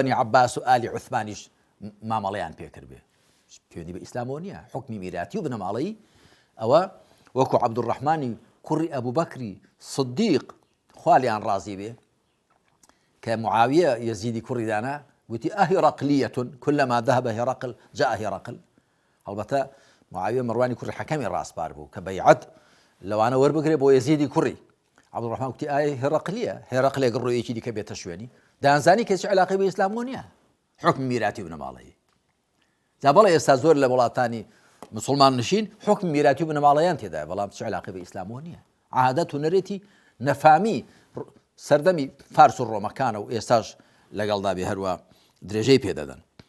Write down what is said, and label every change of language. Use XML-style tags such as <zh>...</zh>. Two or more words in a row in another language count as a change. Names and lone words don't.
<ckb>بەنی عەباس و ئالی عوثمانیش مامەڵەیان پێکرد بێ پەیوەندی بە ئیسلامەوە نییە حوکمی میراتی و بنەماڵەی ئەوە وەکو عەبدوڕەحمانی کوڕی ئەبوبەکری سدیق خوا لێیان ڕازی بێ کە معاویە یەزیدی کوڕی دانا وتی ئەهیڕەقلیەة</ckb> <ar>كلما ذهب هرقل جاء هرقل</ar> <ckb>هەڵبەتە معاویە مەڕوانی کوڕی حەکەمی ڕاستبار بوو کە بەیعەت لەوانە وەربگرێ بۆ یەزیدی کوڕی عەبدوڕەحمان وتی ئایا هێڕەقلیە هێڕەقلێک ڕۆیەکی دیکە بێتە شوێنی دەیانزانی کە هیچ علاقەی بە ئیسلامەوە نییە حوکمی میراتی و بنەماڵەیی جا بەڵێ ئێستا زۆر لە وڵاتانی مسلمان نشین حوکمی میراتی و بنەماڵەیان تێدایە بەڵام هیچ علاقەی بە ئیسلامەوە نییە عادەت و نەرێتی نەفامی سەردەمی فارس و ڕۆمەکانە و ئێستاش لەگەڵدا بێ هەروە درێژەی پێدەدەن</ckb>